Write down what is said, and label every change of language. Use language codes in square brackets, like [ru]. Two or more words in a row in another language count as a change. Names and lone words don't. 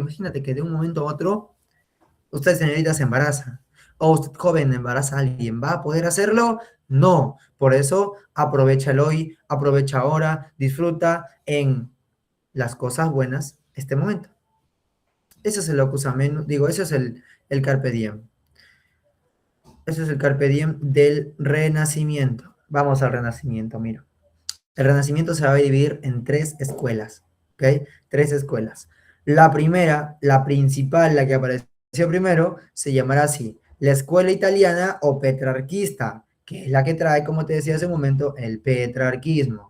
[es] Imagínate que de un momento a otro, usted señorita se embaraza o usted joven embaraza a alguien. ¿Va a poder hacerlo? No. Por eso aprovecha el hoy, aprovecha ahora, disfruta en las cosas buenas este momento. Ese es el [la] opus ameno, [es] digo, ese es el [la] carpe diem. [es] Ese es el [la] carpe diem [es] del renacimiento. Vamos al renacimiento, mira. El renacimiento se va a dividir en tres escuelas, ¿ok? Tres escuelas. La primera, la principal, la que apareció primero, se llamará así, la escuela italiana o petrarquista, que es la que trae, como te decía hace un momento, el petrarquismo.